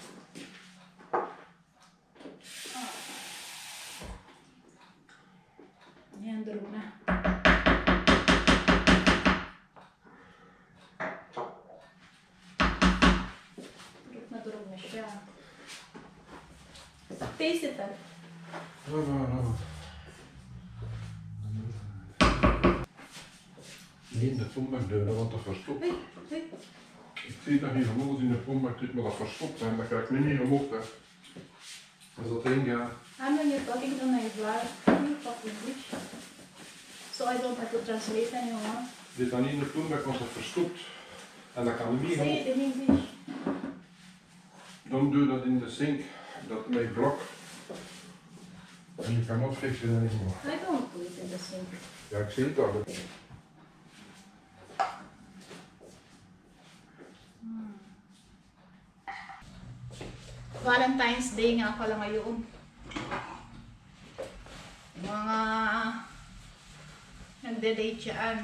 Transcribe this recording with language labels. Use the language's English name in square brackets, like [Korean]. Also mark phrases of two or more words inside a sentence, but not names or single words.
[Filipino] Ayan, durog na. Durog na siya. [English] Taste it ah. [Dutch] Niet in de toonbankdeuren, want dat verstopt. Hey. Ik zie dat hier omhoog in de toonbank, maar dat verstopt zijn, dat krijg ik niet meer omhoog. Als dat één gaat. [Filipino] Ano nito? Tingnan na yung vlog. [English] So, So I don't have to translate anymore. [Dutch] Dit dan niet naartoe, maar ik was het verstopt. En dan kan niet [English] Say it in English. Don't do that in the sink. That may block. And you cannot fix it anymore. I don't do it in the sink. [Dutch] Ja, ik zie het al. [Filipino] Valentine's Day nga pala ngayon. Mga nagde-date dyan.